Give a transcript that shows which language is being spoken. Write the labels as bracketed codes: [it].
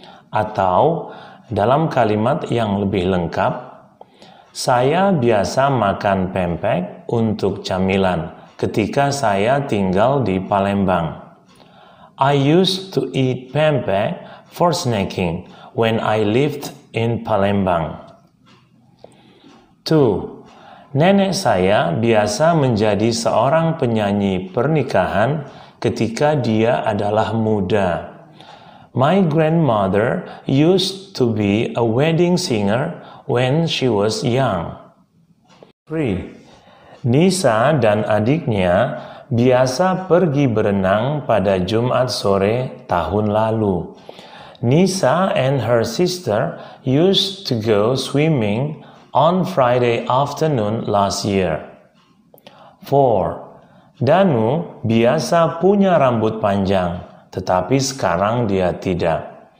[id] Atau dalam kalimat yang lebih lengkap, saya biasa makan pempek untuk camilan ketika saya tinggal di Palembang. [en] I used to eat pempek for snacking when I lived in Palembang. 2. [id] Nenek saya biasa menjadi seorang penyanyi pernikahan ketika dia adalah muda. [en] My grandmother used to be a wedding singer when she was young. 3. [id] Nisa dan adiknya biasa pergi berenang pada Jumat sore tahun lalu. [en] Nisa and her sister used to go swimming on Friday afternoon last year. [id] 4. Danu biasa punya rambut panjang, tetapi sekarang dia tidak.